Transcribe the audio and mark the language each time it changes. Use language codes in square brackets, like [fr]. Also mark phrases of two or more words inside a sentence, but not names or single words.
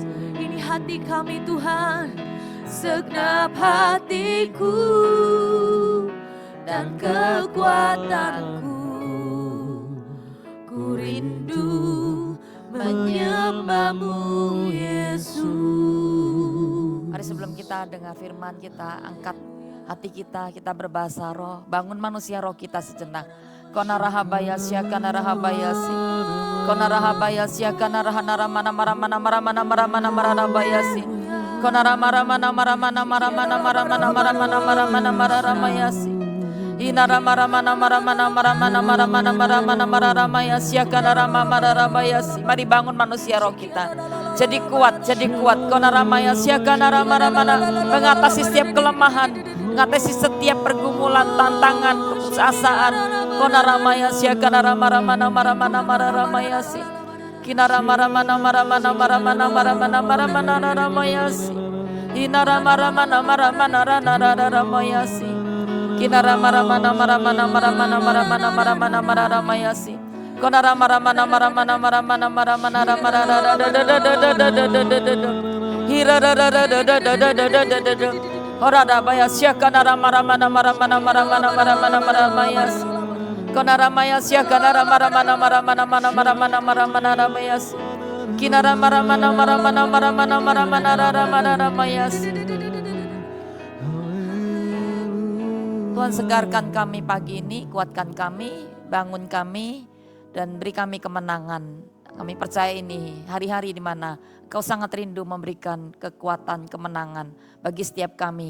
[id] Ini hati kami Tuhan, segenap hatiku dan kekuatanku, ku rindu menyembahmu, Yesus. Mari sebelum kita dengar firman, kita angkat hati kita berbahasa roh. Bangun manusia roh kita sejenak. Kona rahabaya syakana rahabaya si. Kona rahabaya syakana rahanara mana maramana maramana maramana marabaya si. Kona ramana maramana maramana maramana maramana maramana mararamaya si. Inara maramana maramana maramana maramana maramana mararamaya syakana rama mararabaya si. Mari bangun manusia roh kita. Jadi kuat. Kona ramaya syakana rama ramana, mengatasi setiap kelemahan, mengatasi setiap pergumulan, tantangan, keputusasaan. Kona ramaya syakana rama ramana maramana mararamaya si. Kinara maramana maramana maramana maramana maramana maramaya si. Inara maramana maramana maramana si. Kinara maramana maramana maramana maramana maramana maramaya si. Konara maramana maramana maramana maramana maramana hira orada baya syakana maramana maramana maramana maramana maramaya si. Konara maya syakana maramana maramana maramana maramana maramaya si. Kinara maramana maramana maramana maramana maramaya si. Tuhan, segarkan kami pagi ini, kuatkan kami, bangun kami, dan beri kami kemenangan. Kami percaya ini hari-hari di mana Kau sangat rindu memberikan kekuatan, kemenangan bagi setiap kami.